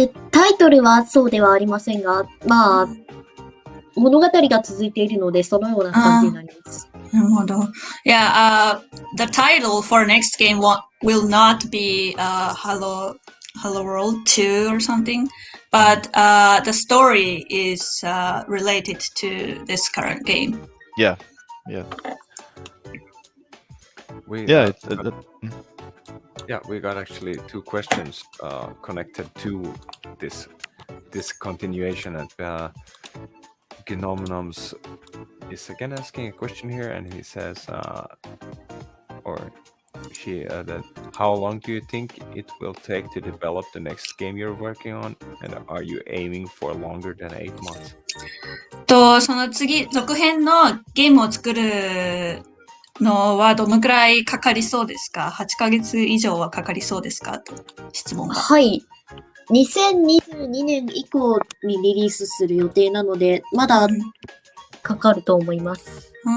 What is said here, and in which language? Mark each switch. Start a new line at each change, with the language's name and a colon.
Japanese: タイトルはそうではありませんが、まあ、物語が続いているので、そのような感じになります。なるほど。
English: Yeah, the title for next game will not be Hello World 2 or something, but the story is related to this current game. Yeah. We got actually 2 questions connected to this continuation, and Gnomenom's is again asking a question here, and he says, that how long do you think it will take to develop the next game you're working on, and are you aiming for longer than 8 months?
Japanese: その次、続編のゲームを作るのはどのくらいかかりそうですか？ 8 ヶ月以上はかかりそうですか？と質問が。はい。 2022年以降にリリースする予定なので、まだかかると思います。